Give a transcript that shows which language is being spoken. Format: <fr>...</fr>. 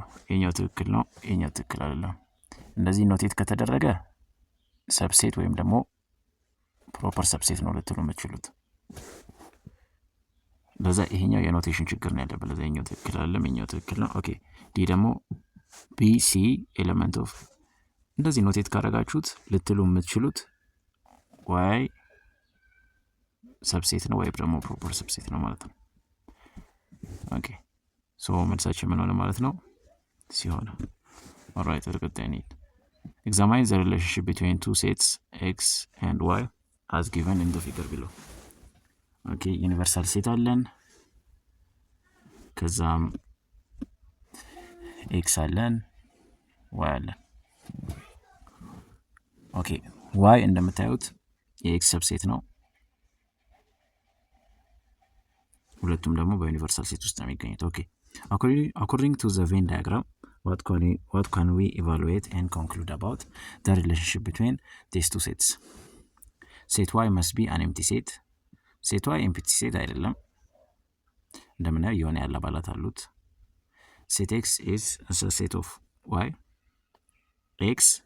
<am>ይሄኛው ትክክል ነው፣ ይሄኛው ትክክል አይደለም። እንደዚህ ኖቴት ከተደረገ ሰብሴት ወይም ደግሞ ፕሮፐር ሰብሴት ነው ልትሉ የምትችሉት። ለዛ ይሄኛው የኖቴሽን ችግር ነው ያለበት። ለዛ ይሄኛው ትክክል አይደለም፣ ይሄኛው ትክክል ነው። ኦኬ ዲ ደግሞ ቢ ሲ ኤሌመንት ኦፍ እንደዚህ ኖቴት ካደረጋችሁት ልትሉ የምትችሉት ዋይ ሰብሴት ነው ወይም ደግሞ ፕሮፐር ሰብሴት ነው ማለት ነው። ኦኬ መልሳችን ምን ሆነ ማለት ነው? ሲሆን ኦልራይት ተቀጣይ ነው።</am> <en>examine the relationship between two sets x and y as given in the figure below.</en> <am>ኦኬ ዩኒቨርሳል ሴት አለን፣ ከዛም x አለን፣ y አለን። ኦኬ y እንደምታዩት የx ሰብሴት ነው። ሁለቱም ደግሞ በዩኒቨርሳል ሴት ውስጥ ነው የሚገኙት። ኦኬ</am> <en>according to the Venn diagram what can we evaluate and conclude about the relationship between these two sets? set y must be an empty set. set y empty set</en> <am>አይደለም፣ እንደምናየው የሆነ ያለ አባላት አሉት።</am> <en>set x is a set of y x</en>